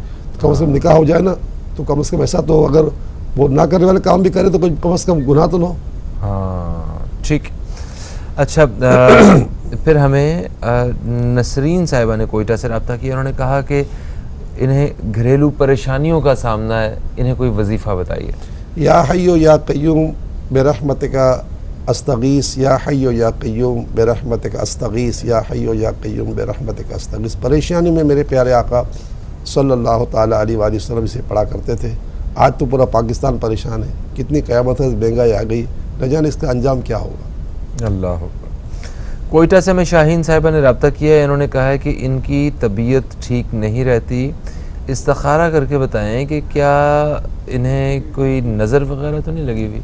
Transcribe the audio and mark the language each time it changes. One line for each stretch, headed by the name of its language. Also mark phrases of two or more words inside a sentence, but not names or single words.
Urdu: تو کم سے کم نکاح ہو جائے نا، تو کم سے کم ایسا تو، اگر وہ نا کرنے والے کام بھی کرے تو کم سے کم گناہ تو نہ ہو. ہاں، ٹھیک. اچھا، پھر ہمیں نسرین صاحبہ نے کوئٹہ سے رابطہ کیا، انہوں نے کہا کہ انہیں گھریلو پریشانیوں کا سامنا ہے، انہیں کوئی وظیفہ بتائیے.
Arabic: يا حي يا قيوم برحمتك أستغيث، يا حي يا قيوم برحمتك أستغيث، يا حي يا قيوم برحمتك أستغيث.
Urdu: پریشانی میں میرے پیارے آقا
Arabic: صلى الله تعالى عليه وسلم
Urdu: اسے پڑھا کرتے تھے. آج تو پورا پاکستان پریشان ہے، کتنی قیامت ہے، مہنگائی آ گئی، نہ جانے اس کا انجام کیا ہوگا.
Arabic: الله أكبر.
Urdu: کوئٹہ سے ہمیں شاہین صاحبہ نے رابطہ کیا ہے، انہوں نے کہا ہے کہ ان کی طبیعت ٹھیک نہیں رہتی، استخارہ کر کے بتائیں کہ کیا انہیں کوئی نظر وغیرہ تو نہیں لگی ہوئی?